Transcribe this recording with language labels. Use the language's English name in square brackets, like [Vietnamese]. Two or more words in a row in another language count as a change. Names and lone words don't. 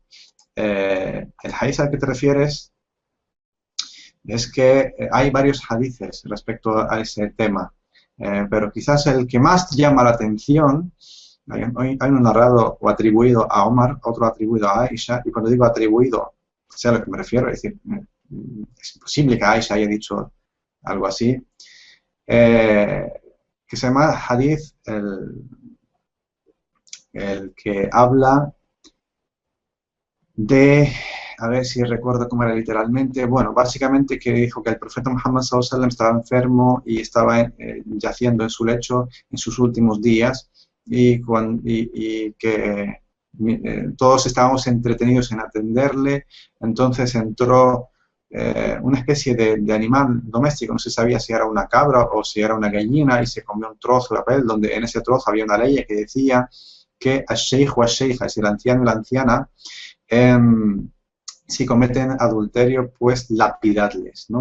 [Spanish] El hadith al que te refieres es que hay varios hadices respecto a ese tema, pero quizás el que más llama la atención, hay un narrado o atribuido a Omar, otro atribuido a Aisha, y cuando digo atribuido, sé a lo que me refiero, es decir, es imposible que Aisha haya dicho algo así, que se llama hadith el que habla de, a ver si recuerdo cómo era literalmente, bueno, básicamente que dijo que el profeta Muhammad sallallahu [Arabic] عليه وسلم [Spanish] estaba enfermo y estaba yaciendo en su lecho en sus últimos días y que todos estábamos entretenidos en atenderle, entonces entró una especie de animal doméstico, no se sabía si era una cabra o si era una gallina y se comió un trozo de papel donde en ese trozo había una ley que decía que al-sheikh o al-sheikha, es decir, el anciano y la anciana, si cometen adulterio, pues lapidadles, ¿no?